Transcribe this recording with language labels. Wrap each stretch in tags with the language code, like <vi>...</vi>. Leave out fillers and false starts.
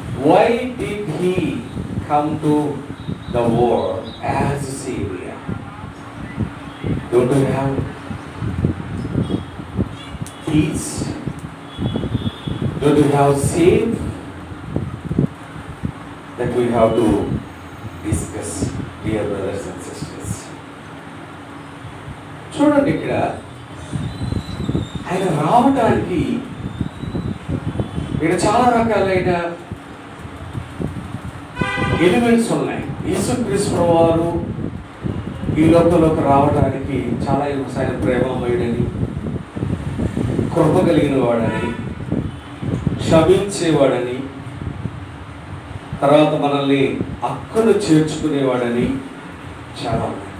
<en>Why did he come to the world as a saviour? Don't you have peace? Don't you have save? That we have to discuss, dear brothers and sisters.</en> <te>చూడండి, ఇక్కడ ఆయన రావడానికి ఇక్కడ చాలా రకాలైన elements ఉన్నాయి. యేసుక్రీస్తు వారు ఈ లోకంలోకి రావడానికి చాలా ఆయన ప్రేమమయుడని, కృప కలిగిన వాడని, క్షమించేవాడని, తర్వాత మనల్ని అక్కను చేర్చుకునేవాడని చాలా ఉన్నాయి.</te>